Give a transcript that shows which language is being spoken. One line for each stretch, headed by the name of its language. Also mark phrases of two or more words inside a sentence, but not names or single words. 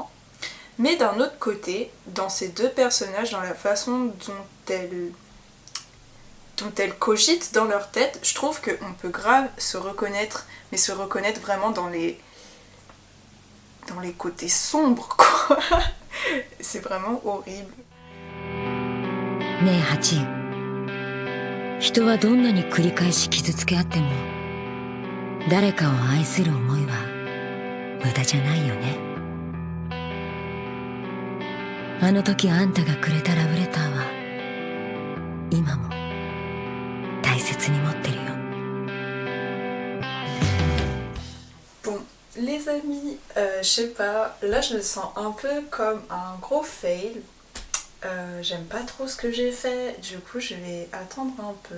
French: Mais d'un autre côté, dans ces deux personnages, dans la façon dont elles cogitent dans leur tête, je trouve qu'on peut grave se reconnaître, mais se reconnaître vraiment dans les côtés sombres, quoi. C'est vraiment horrible.
Japanese: ねえハチン、人はどんなに繰り返し傷つけ合っても誰かを愛する思いは無駄じゃないよね。あの時あんたがくれたラブレターは今も大切に持ってるよ。
French: Les amis, je sais pas, là je le sens un peu comme un gros fail. J'aime pas trop ce que j'ai fait, du coup je vais attendre un peu.